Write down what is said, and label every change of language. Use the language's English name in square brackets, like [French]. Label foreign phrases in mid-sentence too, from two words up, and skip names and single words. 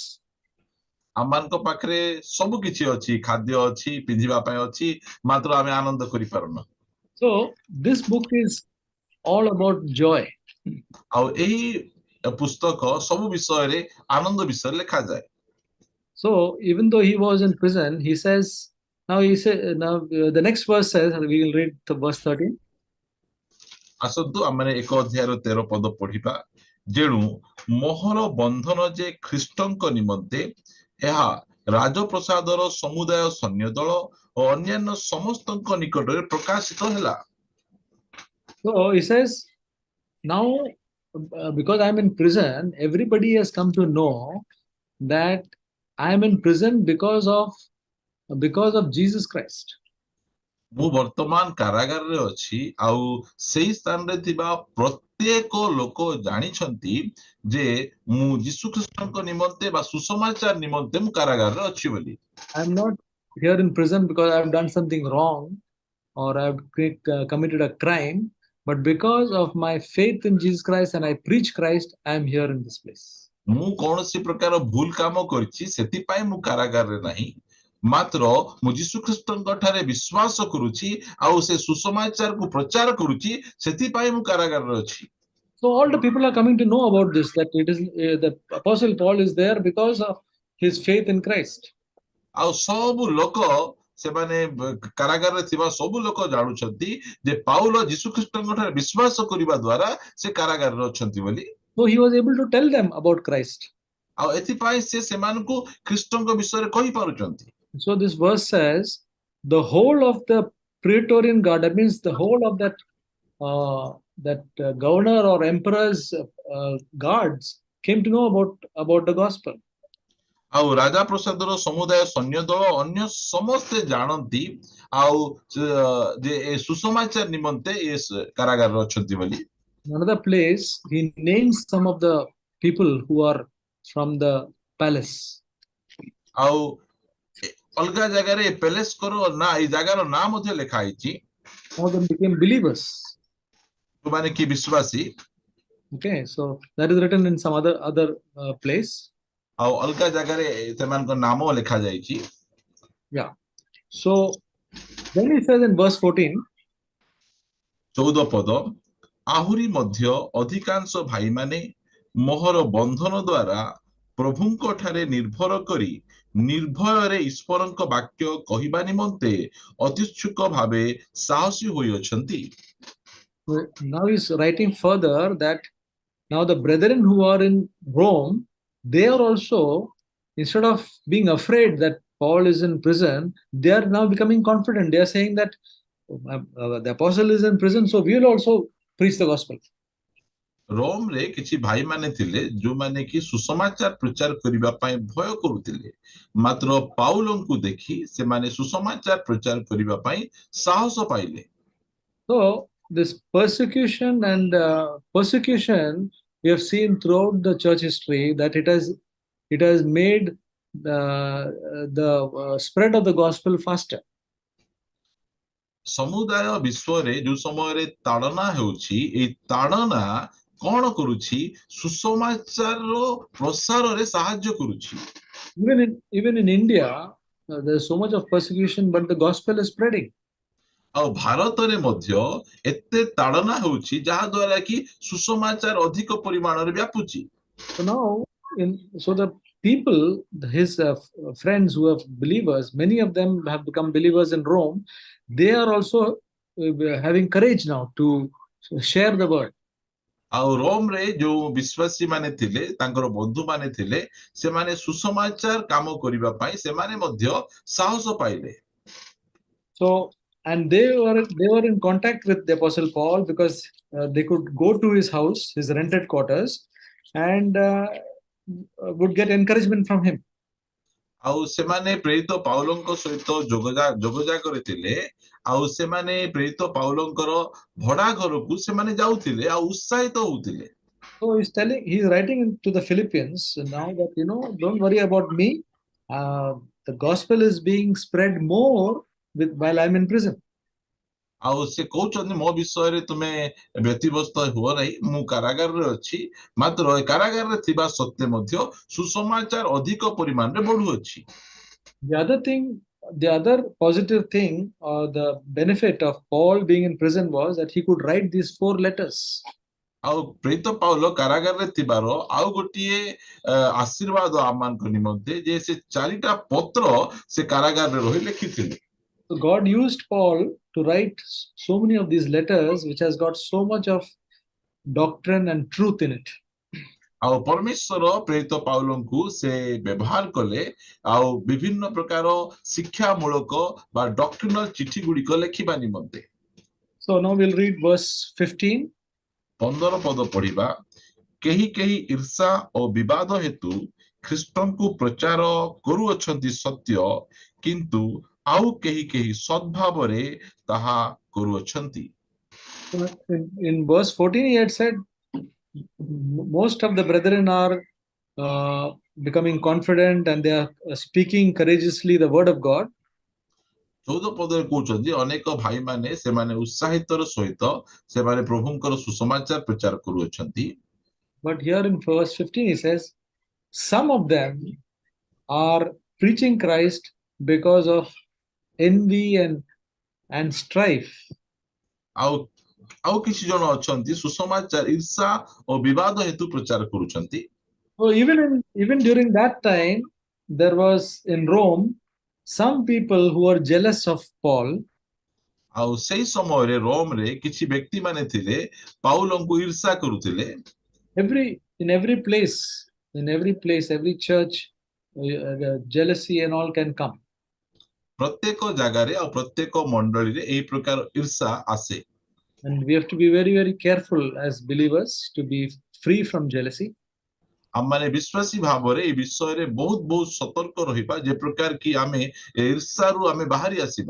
[Odia] ଆମମାନଙ୍କ ପାଖରେ ସବୁ କିଛି ଅଛି, ଖାଦ୍ୟ ଅଛି, ପିନ୍ଧିବା ପାଇଁ ଅଛି, ମାତ୍ର ଆମେ ଆନନ୍ଦ କରିପାରୁନା। [English] So this book is all about joy. [Odia] ଆଉ ଏହି ପୁସ୍ତକ ସବୁ ବିଷୟରେ ଆନନ୍ଦ ବିଷୟରେ ଲେଖାଯାଏ। [English] So even though he was in prison, he says, now the next verse says, and we will read the verse 13. [Odia] ଆସନ୍ତୁ ଆମେ 1 ଅଧ୍ୟାୟର 13 ପଦ ପଢିବା। ଯେଣୁ ମୋହର ବନ୍ଧନ ଯେ ଖ୍ରୀଷ୍ଟଙ୍କ ନିମନ୍ତେ ଏହା ରାଜପ୍ରସାଦର ସମୁଦାୟ ସୈନ୍ୟ ଦଳ ଓ ଅନ୍ୟାନ୍ୟ ସମସ୍ତଙ୍କ ନିକଟରେ ପ୍ରକାଶିତ ହେଲା। [English] So he says, now because I am in prison, everybody has come to know that I am in prison because of Jesus Christ. [Odia] ମୁଁ ବର୍ତ୍ତମାନ କାରାଗାରରେ ଅଛି, ଆଉ ସେଇ ସ୍ଥାନରେ ଥିବା ପ୍ରତ୍ୟେକ ଲୋକ ଜାଣିଛନ୍ତି ଯେ ମୁଁ ଯୀଶୁ ଖ୍ରୀଷ୍ଟଙ୍କ ନିମନ୍ତେ ବା ସୁସମାଚାର ନିମନ୍ତେ ମୁଁ କାରାଗାରରେ ଅଛି ବୋଲି। [English] I am not here in prison because I have done something wrong or I have committed a crime, but because of my faith in Jesus Christ and I preach Christ, I am here in this place. [Odia] ମୁଁ କୌଣସି ପ୍ରକାର ଭୁଲ କାମ କରିଛି ସେଥିପାଇଁ ମୁଁ କାରାଗାରରେ ନାହିଁ, ମାତ୍ର ମୁଁ ଯୀଶୁ ଖ୍ରୀଷ୍ଟଙ୍କ ଠାରେ ବିଶ୍ୱାସ କରୁଛି ଆଉ ସେ ସୁସମାଚାରକୁ ପ୍ରଚାର କରୁଛି, ସେଥିପାଇଁ ମୁଁ କାରାଗାରରେ ଅଛି। [English] So all the people are coming to know about this, that it is the Apostle Paul is there because of his faith in Christ. [Odia] ଆଉ ସବୁ ଲୋକ ସେମାନେ କାରାଗାରରେ ଥିବା ସବୁ ଲୋକ ଜାଣୁଛନ୍ତି ଯେ ପାଉଲ ଯୀଶୁ ଖ୍ରୀଷ୍ଟଙ୍କ ଠାରେ ବିଶ୍ୱାସ କରିବା ଦ୍ୱାରା ସେ କାରାଗାରରେ ଅଛନ୍ତି ବୋଲି। [English] So he was able to tell them about Christ. [Odia] ଆଉ ଏଥିପାଇଁ ସେ ସେମାନଙ୍କୁ ଖ୍ରୀଷ୍ଟଙ୍କ ବିଷୟରେ କହିପାରୁଛନ୍ତି। [English] So this verse says, the whole of the Praetorian Guard, that means the whole of that governor or emperor's guards came to know about the gospel. [Odia] ଆଉ ରାଜା ପ୍ରସାଦର ସମୁଦାୟ ସୈନ୍ୟ ଦଳ ଅନ୍ୟ ସମସ୍ତେ ଜାଣନ୍ତି ଆଉ ଯେ ଏ ସୁସମାଚାର ନିମନ୍ତେ ଏ କାରାଗାରରେ ଅଛନ୍ତି ବୋଲି। [English] Another place, he names some of the people who are from the palace. [Odia] ଆଉ ଅଲଗା ଜାଗାରେ ପ୍ୟାଲେସର ନା ଏଇ ଜାଗାର ନାଁ ମଧ୍ୟ ଲେଖା ହେଇଛି। [English] Some of them became believers. [Odia] ମାନେ କି ବିଶ୍ୱାସୀ। [English] Okay, so that is written in some other place. [Odia] ଆଉ ଅଲଗା ଜାଗାରେ ସେମାନଙ୍କ ନାମ ଲେଖା ଯାଇଛି। [English] Yeah. So then he says in verse 14, [Odia] 14 ପଦ, ଆହୁରି ମଧ୍ୟ ଅଧିକାଂଶ ଭାଇମାନେ ମୋହର ବନ୍ଧନ ଦ୍ୱାରା ପ୍ରଭୁଙ୍କ ଠାରେ ନିର୍ଭର କରି ନିର୍ଭୟରେ ଈଶ୍ୱରଙ୍କ ବାକ୍ୟ କହିବା ନିମନ୍ତେ ଅତ୍ୟୁତ୍ସୁକ ଭାବେ ସାହସୀ ହୋଇଅଛନ୍ତି। [English] now he's writing further that now the brethren who are in Rome, they are also, instead of being afraid that Paul is in prison, they are now becoming confident. They are saying that the apostle is in prison, so we will also preach the gospel. [Odia] ରୋମରେ କିଛି ଭାଇମାନେ ଥିଲେ ଯୋଉମାନେ କି ସୁସମାଚାର ପ୍ରଚାର କରିବା ପାଇଁ ଭୟ କରୁଥିଲେ, ମାତ୍ର ପାଉଲଙ୍କୁ ଦେଖି ସେମାନେ ସୁସମାଚାର ପ୍ରଚାର କରିବା ପାଇଁ ସାହସ ପାଇଲେ। [English] So this persecution we have seen throughout the church history that it has made the spread of the gospel faster. [Odia] ସମୁଦାୟ ବିଶ୍ୱରେ ଯୋଉ ସମୟରେ ତାଡନା ହେଉଛି, ଏଇ ତାଡନା କଣ କରୁଛି? ସୁସମାଚାରର ପ୍ରସାରରେ ସାହାଯ୍ୟ କରୁଛି। [English] Even in India, there is so much of persecution, but the gospel is spreading. [Odia] ଆଉ ଭାରତରେ ମଧ୍ୟ ଏତେ ତାଡନା ହେଉଛି ଯାହା ଦ୍ୱାରା କି ସୁସମାଚାର ଅଧିକ ପରିମାଣରେ ବ୍ୟାପୁଛି। [English] So now, so the people, his friends who are believers, many of them have become believers in Rome. They are also having courage now to share the word. [Odia] ଆଉ ରୋମରେ ଯୋଉ ବିଶ୍ୱାସୀ ମାନେ ଥିଲେ ତାଙ୍କର ବନ୍ଧୁ ମାନେ ଥିଲେ ସେମାନେ ସୁସମାଚାର କାମ କରିବା ପାଇଁ ସେମାନେ ମଧ୍ୟ ସାହସ ପାଇଲେ। [English] So, and they were in contact with the Apostle Paul because they could go to his house, his rented quarters, and would get encouragement from him. [Odia] ଆଉ ସେମାନେ ପ୍ରେରିତ ପାଉଲଙ୍କ ସହିତ ଯୋଗାଯୋଗରେ ଥିଲେ। ଆଉ ସେମାନେ ପ୍ରେରିତ ପାଉଲଙ୍କର ଭଡା ଘରକୁ ସେମାନେ ଯାଉଥିଲେ ଆଉ ଉତ୍ସାହିତ ହଉଥିଲେ। [English] So he's writing to the Philippians now that, don't worry about me. The gospel is being spread more while I'm in prison. [Odia] ଆଉ ସେ କହୁଛନ୍ତି ମୋ ବିଷୟରେ ତୁମେ ବ୍ୟତିବ୍ୟସ୍ତ ହୁଅ ନାହିଁ, ମୁଁ କାରାଗାରରେ ଅଛି। ମାତ୍ର ଏ କାରାଗାରରେ ଥିବା ସତ୍ତ୍ୱେ ମଧ୍ୟ ସୁସମାଚାର ଅଧିକ ପରିମାଣରେ ବଢୁଅଛି। [English] The other positive thing or the benefit of Paul being in prison was that he could write these 4 letters. [Odia] ଆଉ ପ୍ରେରିତ ପାଉଲ କାରାଗାରରେ ଥିବାର ଆଉ ଗୋଟିଏ ଆଶୀର୍ବାଦ ଆମମାନଙ୍କ ନିମନ୍ତେ ଯେ ସେ 4ଟା ପତ୍ର ସେ କାରାଗାରରେ ରହି ଲେଖିଥିଲେ। [English] So God used Paul to write so many of these letters, which has got so much of doctrine and truth in it. [Odia] ଆଉ ପରମେଶ୍ୱର ପ୍ରେରିତ ପାଉଲଙ୍କୁ ସେ ବ୍ୟବହାର କଲେ ଆଉ ବିଭିନ୍ନ ପ୍ରକାର ଶିକ୍ଷାମୂଳକ ବା ଡକ୍ଟ୍ରିନାଲ ଚିଠି ଗୁଡିକ ଲେଖିବା ନିମନ୍ତେ। [English] So now we'll read verse 15. [Odia] 15 ପଦ ପଢିବା। କେହି କେହି ଈର୍ଷା ଓ ବିବାଦ ହେତୁ ଖ୍ରୀଷ୍ଟଙ୍କୁ ପ୍ରଚାର କରୁଅଛନ୍ତି ସତ୍ୟ, କିନ୍ତୁ ଆଉ କେହି କେହି ସଦ୍ଭାବରେ ତାହା କରୁଅଛନ୍ତି। [English] In verse 14, he had said, most of the brethren are becoming confident and they are speaking courageously the word of God. [Odia] 14 ପଦରେ କହୁଛନ୍ତି ଅନେକ ଭାଇମାନେ ସେମାନେ ଉତ୍ସାହିତର ସହିତ ସେମାନେ ପ୍ରଭୁଙ୍କର ସୁସମାଚାର ପ୍ରଚାର କରୁଅଛନ୍ତି। [English] But here in verse 15 he says, some of them are preaching Christ because of envy and strife. [Odia] ଆଉ ଆଉ କିଛି ଜଣ ଅଛନ୍ତି ସୁସମାଚାର ଈର୍ଷା ଓ ବିବାଦ ହେତୁ ପ୍ରଚାର କରୁଛନ୍ତି। [English] So even during that time, there was in Rome some people who were jealous of Paul. [Odia] ଆଉ ସେଇ ସମୟରେ ରୋମରେ କିଛି ବ୍ୟକ୍ତି ମାନେ ଥିଲେ ପାଉଲଙ୍କୁ ଈର୍ଷା କରୁଥିଲେ। [English] In every place, every church, jealousy and all can come. [Odia] ପ୍ରତ୍ୟେକ ଜାଗାରେ ଆଉ ପ୍ରତ୍ୟେକ ମଣ୍ଡଳୀରେ ଏହି ପ୍ରକାର ଈର୍ଷା ଆସେ। [English] And we have to be very, very careful as believers to be free from jealousy. [Odia] ଆମମାନେ ବିଶ୍ୱାସୀ ଭାବରେ ଏହି ବିଷୟରେ ବହୁତ ବହୁତ ସତର୍କ ରହିବା ଯେ ପ୍ରକାର କି ଆମେ ଈର୍ଷାରୁ ଆମେ ବାହାରି ଆସିବା।